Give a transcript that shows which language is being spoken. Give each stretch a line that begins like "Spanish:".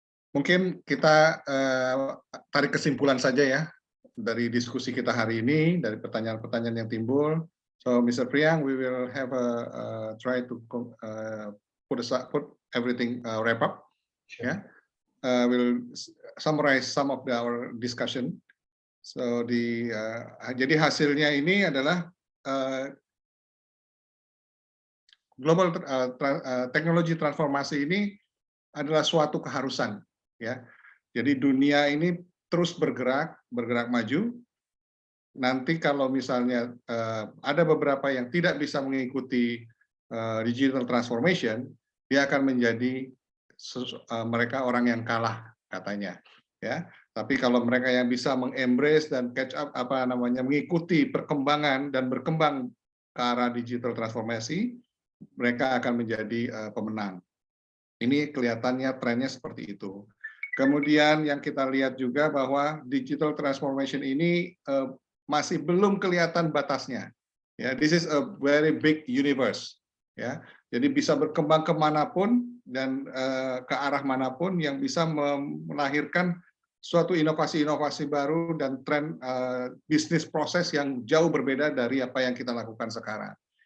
Indonesian: Mungkin kita tarik kesimpulan saja ya dari diskusi kita hari ini, dari pertanyaan-pertanyaan yang timbul.
English: So, Mr. Priang, we will have try to put everything wrap up. Sure. Yeah, we'll summarize some of our discussion.
Indonesian: So, jadi hasilnya ini adalah global teknologi transformasi ini adalah suatu keharusan. Ya, jadi dunia ini terus bergerak maju. Nanti kalau misalnya ada beberapa yang tidak bisa mengikuti digital transformation, dia akan menjadi mereka orang yang kalah katanya. Ya, tapi kalau mereka yang bisa mengembrace dan
English: catch up
Indonesian: mengikuti perkembangan dan berkembang ke arah digital transformasi, mereka akan menjadi pemenang. Ini kelihatannya trennya seperti itu. Kemudian yang kita lihat juga bahwa digital transformation ini masih belum kelihatan batasnya.
English: Ya, this is a very big universe.
Indonesian: Ya, jadi bisa berkembang kemanapun dan ke arah manapun yang bisa melahirkan suatu inovasi-inovasi baru dan tren bisnis proses yang jauh berbeda dari apa yang kita lakukan sekarang.